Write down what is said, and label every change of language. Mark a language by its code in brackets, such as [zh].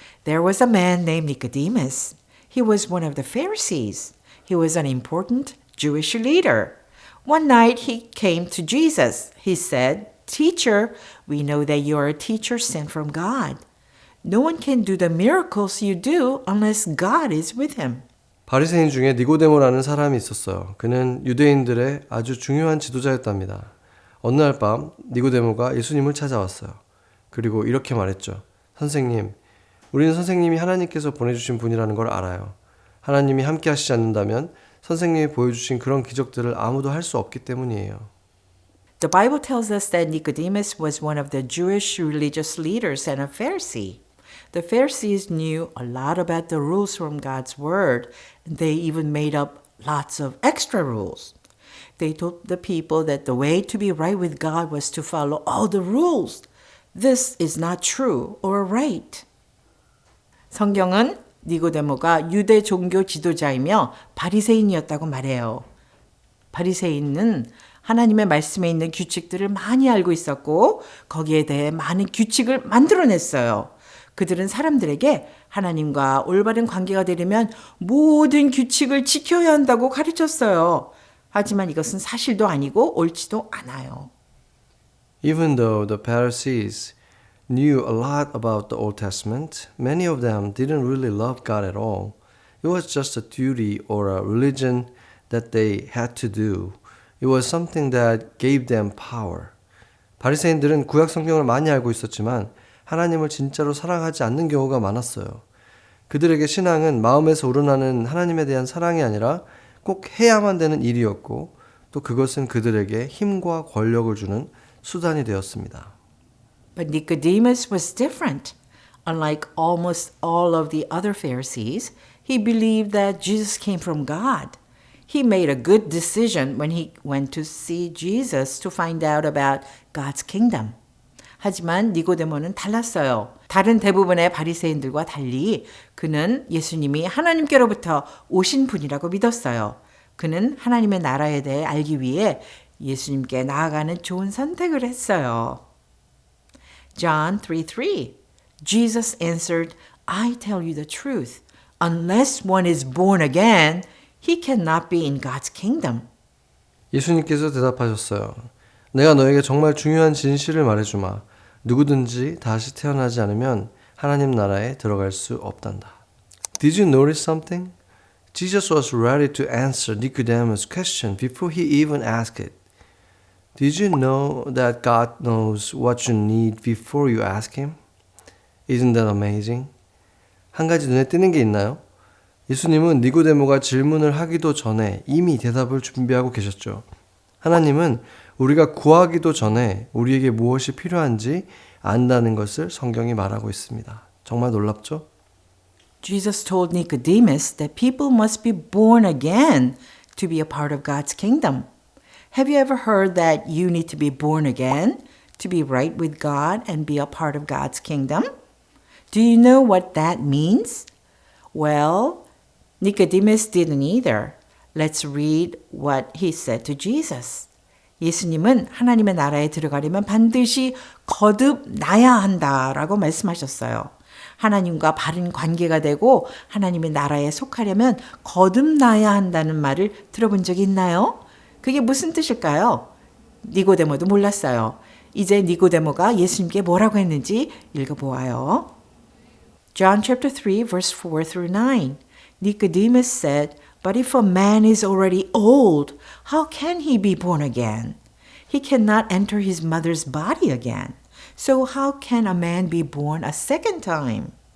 [en] There was a man named Nicodemus. He was one of the Pharisees. He was an important Jewish leader. One night he came to Jesus. He said, "Teacher, we know that you are a teacher sent from God. No one can do the miracles you do unless God is with him." [ko] 바리새인 중에 니고데모라는 사람이 있었어요. 그는 유대인들의 아주 중요한 지도자였답니다. 어느 날 밤 니고데모가 예수님을 찾아왔어요. 그리고 이렇게 말했죠. 선생님, 우리는 선생님이 하나님께서 보내주신 분이라는 걸 알아요. 하나님이 함께 하시지 않는다면 선생님이 보여주신 그런 기적들을 아무도 할 수 없기 때문이에요. [en] The Bible tells us that Nicodemus was one of the Jewish religious leaders and a Pharisee. The Pharisees knew a lot about the rules from God's Word. They even made up lots of extra rules. They told the people that the way to be right with God was to follow all the rules. This is not true or right. [ko] 성경은 니고데모가 유대 종교 지도자이며 바리새인이었다고 말해요. 바리새인은 하나님의 말씀에 있는 규칙들을 많이 알고 있었고 거기에 대해 많은 규칙을 만들어냈어요. 그들은 사람들에게 하나님과 올바른 관계가 되려면 모든 규칙을 지켜야 한다고 가르쳤어요. 하지만 이것은 사실도 아니고 옳지도 않아요. [en] Even though the Pharisees knew a lot about the Old Testament, many of them didn't really love God at all. It was just a duty or a religion that they had to do. It was something that gave them power. [ko] 바리새인들은 구약 성경을 많이 알고 있었지만 하나님을 진짜로 사랑하지 않는 경우가 많았어요. 그들에게 신앙은 마음에서 우러나는 하나님에 대한 사랑이 아니라 꼭 해야만 되는 일이었고 또 그것은 그들에게 힘과 권력을 주는 수단이 되었습니다. [en] But Nicodemus was different. Unlike almost all of the other Pharisees, he believed that Jesus came from God. He made a good decision when he went to see Jesus to find out about God's kingdom. [ko] 하지만 니고데모는 달랐어요. 다른 대부분의 바리새인들과 달리 그는 예수님이 하나님께로부터 오신 분이라고 믿었어요. 그는 하나님의 나라에 대해 알기 위해 예수님께 나아가는 좋은 선택을 했어요. [en] John 3:3 Jesus answered, I tell you the truth. Unless one is born again, he cannot be in God's kingdom. [ko] 예수님께서 대답하셨어요. 내가 너에게 정말 중요한 진실을 말해주마. 누구든지 다시 태어나지 않으면 하나님 나라에 들어갈 수 없단다. [en] Did you notice something? Jesus was ready to answer Nicodemus' question before he even asked it. Did you know that God knows what you need before you ask Him? Isn't that amazing? [ko] 한 가지 눈에 띄는 게 있나요? 예수님은 니고데모가 질문을 하기도 전에 이미 대답을 준비하고 계셨죠. 하나님은 우리가 구하기도 전에 우리에게 무엇이 필요한지 안다는 것을 성경이 말하고 있습니다. 정말 놀랍죠? [en] Jesus told Nicodemus that people must be born again to be a part of God's kingdom. Have you ever heard that you need to be born again to be right with God and be a part of God's kingdom? Do you know what that means? Well, Nicodemus didn't either. Let's read what he said to Jesus. [ko] 예수님은 하나님의 나라에 들어가려면 반드시 거듭나야 한다라고 말씀하셨어요. 하나님과 바른 관계가 되고 하나님의 나라에 속하려면 거듭나야 한다는 말을 들어본 적이 있나요? 그게 무슨 뜻일까요? 니고데모도 몰랐어요. 이제 니고데모가 예수님께 뭐라고 했는지 읽어보아요. [en] John chapter 3 verse 4 through 9. Nicodemus said, "But if a man is already old, how can he be born again? He cannot enter his mother's body again. So how can a man be born a second time?"